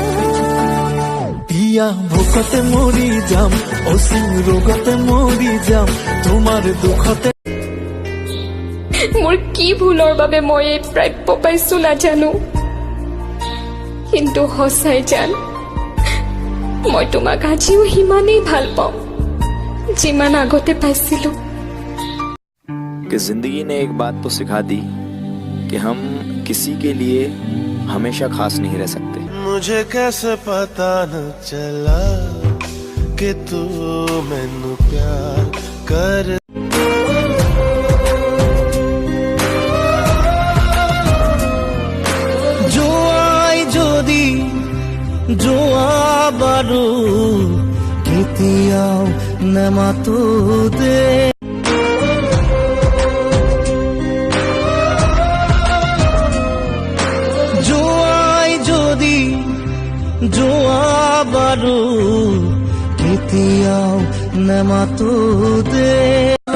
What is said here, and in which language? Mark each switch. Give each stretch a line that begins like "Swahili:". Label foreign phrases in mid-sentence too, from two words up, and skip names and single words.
Assamese: ইয়া ভোকতে মৰি যাম অসীম ৰোগতে মৰি যাম তোমাৰ দুখতে মোৰ কি ভুলৰ বাবে মই এই প্ৰাপ্য পাইছো নাজানো কিন্তু সঁচাই জান মই তোমাক আজিও সিমানেই ভাল পাওঁ যিমান আগতে পাইছিলো
Hindi: कि जिंदगी ने एक बात तो सिखा दी कि हम किसी के लिए हमेशा खास नहीं रह सकते। मुझे कैसे पता न चला कि तू मैनू प्यार कर
Assamese: জোৱাই যদি জোৱা বাৰু কেতিয়াও নেমাতো দে জোৱাই যদি জোৱা বাৰু কেতিয়াও নেমাতো দে